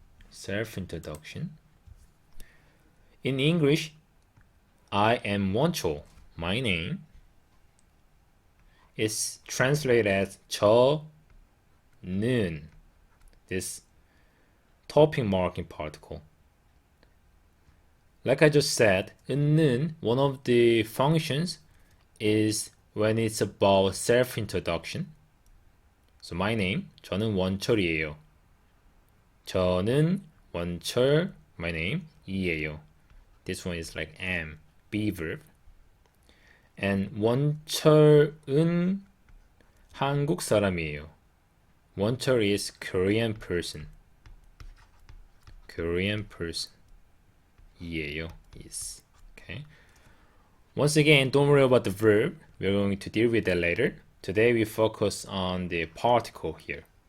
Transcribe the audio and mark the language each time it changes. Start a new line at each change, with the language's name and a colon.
English: Self-introduction. In English, I am 원초, my name, is translated as 저는, this topic marking particle. Like I just said, 은는, one of the functions is when it's about self-introduction. So my name,
Korean: 저는 원철이에요. 저는 원철,
English: my name,
Korean: 이에요.
English: This one is like am, be verb.
Korean: And 원철은 한국 사람이에요.
English: 원철 is Korean person. Korean person. 이에요. Is. Okay. Once again, don't worry about the verb. We're going to deal with that later. Today we focus on the particle here.